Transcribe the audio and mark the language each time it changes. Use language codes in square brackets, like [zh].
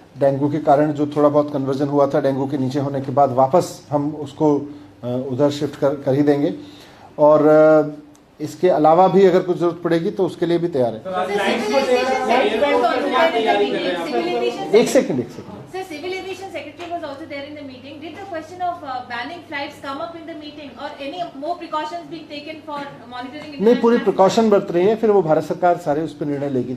[hi] Dengue के कारण जो थोड़ा बहुत कन्वर्जन हुआ था, डेंगू के नीचे होने के बाद वापस हम उसको उधर शिफ्ट कर ही देंगे और इसके अलावा भी अगर कुछ जरूरत पड़ेगी तो उसके लिए भी तैयार है। एक second [en] Sir, Civil Aviation Secretary was also there in the meeting. Did the question of banning flights come up in the meeting or any more precautions being taken for monitoring? [hi] नहीं, पूरी प्रिकॉशन बरत रही है, फिर वो भारत सरकार सारे उस पर निर्णय लेगी।